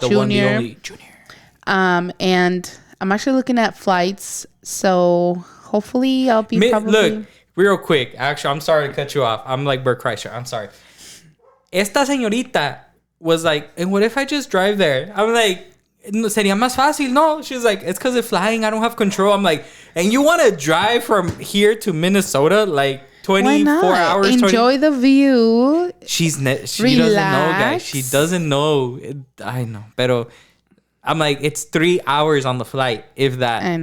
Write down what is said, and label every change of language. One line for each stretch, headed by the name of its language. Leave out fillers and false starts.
English: The Junior. one, the only, Junior. And I'm actually looking at flights, so hopefully I'll be Look, real quick. Actually, I'm sorry to cut you off. I'm like Bert Kreischer. I'm sorry.
Spanish: Esta señorita
English: was like, and what if I just drive there? I'm like,
Spanish: sería más fácil, no?
English: She's like, it's because of flying. I don't have control. I'm like, and you want to drive from here to Minnesota, like 24 hours? Enjoy the view. She doesn't know, guys. She doesn't know. I know.
Spanish: Pero
English: I'm like, it's 3 hours on the flight, if that.